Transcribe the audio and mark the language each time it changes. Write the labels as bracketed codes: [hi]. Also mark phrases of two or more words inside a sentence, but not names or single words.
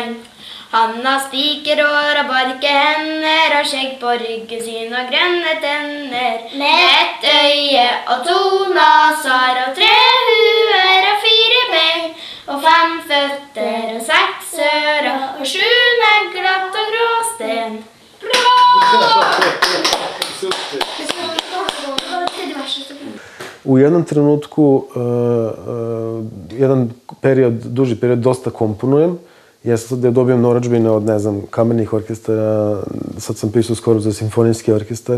[sv] Han har spikerår och barkehänder och skägg på ryggen sin och gröna tänder med ett öje och 2 nasar och 3 huvud och 4 ben och 5 fötter och 6 öron och 7 naglar och gråsten. Bra! [sr] U jednom trenutku, jedan period, duži period, dosta komponujem. Ja sad da dobijem narudžbine od, ne znam, kamernih orkestara, sad sam pisao skoro za simfonijski orkestar.